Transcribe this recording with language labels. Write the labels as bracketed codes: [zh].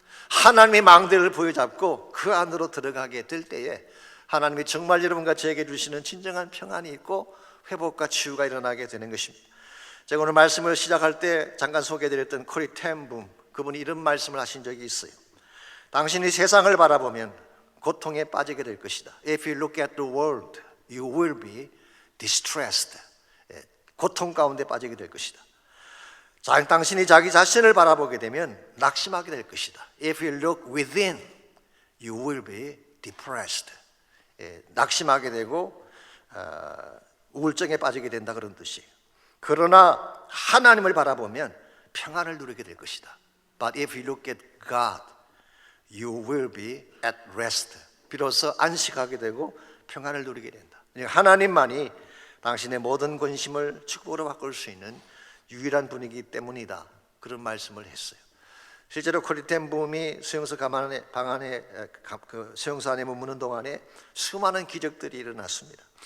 [ko] 하나님의 망대를 보여잡고 그 안으로 들어가게 될 때에 하나님이 정말 여러분과 저에게 주시는 진정한 평안이 있고 회복과 치유가 일어나게 되는 것입니다. 제가 오늘 말씀을 시작할 때 잠깐 소개해드렸던 코리 텐붐, 그분이 이런 말씀을 하신 적이 있어요. 당신이 세상을 바라보면 고통에 빠지게 될 것이다. [en] If you look at the world, you will be distressed. [ko] 고통 가운데 빠지게 될 것이다. 당신이 자기 자신을 바라보게 되면 낙심하게 될 것이다. [en] If you look within, you will be depressed. [ko] 낙심하게 되고 우울증에 빠지게 된다 그런 뜻이에요. 그러나 하나님을 바라보면 평안을 누리게 될 것이다. [en] But if you look at God, you will be at rest. [ko] 비로소 안식하게 되고 평안을 누리게 된다. 하나님만이 당신의 모든 근심을 축복으로 바꿀 수 있는 유일한 분이기 때문이다. 그런 말씀을 했어요. 실제로 코리텐 부음이 수용소 방 안에 수용소 안에 머무는 동안에 수많은 기적들이 일어났습니다.